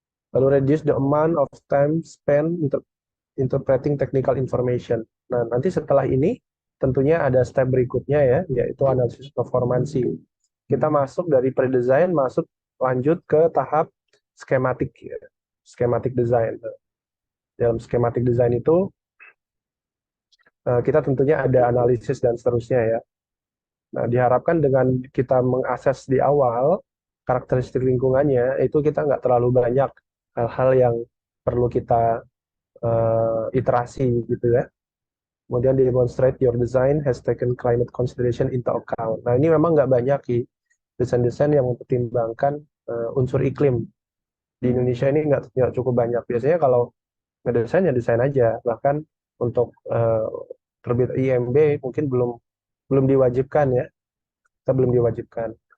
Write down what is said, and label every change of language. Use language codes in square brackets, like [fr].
[en] Lalu reduce the amount of time spent interpreting technical information. [id] Nah, nanti setelah ini tentunya ada step berikutnya ya, yaitu analisis performansi. Kita masuk dari pre-design, masuk lanjut ke tahap skematik, ya. Skematik design. Dalam skematik design itu kita tentunya ada analisis dan seterusnya ya. Nah, diharapkan dengan kita mengakses di awal karakteristik lingkungannya, itu kita nggak terlalu banyak hal-hal yang perlu kita iterasi gitu ya. [en] Kemudian demonstrate your design has taken climate consideration into account. [id] Nah, ini memang nggak banyak sih desain-desain yang mempertimbangkan unsur iklim. Di Indonesia ini nggak cukup banyak. Biasanya kalau ngedesain ya desain aja. Bahkan untuk terbit IMB mungkin belum belum diwajibkan ya. Kita belum diwajibkan.